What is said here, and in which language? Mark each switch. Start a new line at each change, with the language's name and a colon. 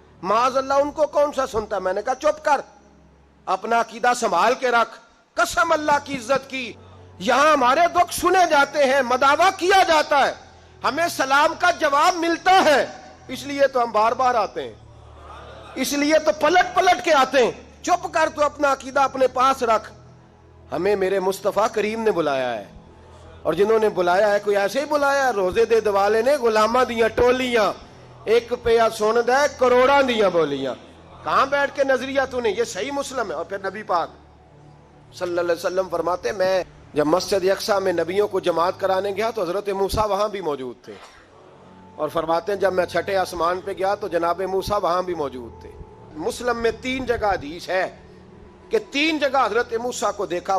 Urdu: معاذ اللہ ان کو کون سا سنتا ہے. میں نے کہا چپ کر, اپنا عقیدہ سنبھال کے رکھ, قسم اللہ کی عزت کی. یہاں ہمارے دکھ سنے جاتے ہیں, مداوا کیا جاتا ہے, ہمیں سلام کا جواب ملتا ہے, اس لیے تو ہم بار بار آتے ہیں, اس لیے تو پلٹ پلٹ کے آتے ہیں. چپ کر, تو اپنا عقیدہ اپنے پاس رکھ. ہمیں میرے مصطفیٰ کریم نے بلایا ہے, اور جنہوں نے بلایا ہے کوئی ایسے ہی بلایا ہے.
Punjabi: روزے دے دوالے نے غلاماں دیاں ٹولیاں, ایک پیا سن دے کروڑاں دیاں بولیاں.
Urdu: کہاں بیٹھ کے نظریہ تو نے, یہ صحیح مسلم ہے. اور پھر نبی پاک صلی اللہ علیہ وسلم فرماتے میں جب مسجد اقصیٰ میں نبیوں کو جماعت کرانے گیا تو حضرت موسیٰ وہاں بھی موجود تھے. اور فرماتے ہیں جب میں 6 آسمان پہ گیا تو جناب موسیٰ وہاں بھی موجود تھے. مسلم میں 3 جگہ حدیث ہے کہ 3 جگہ حضرت موسیٰ کو دیکھا.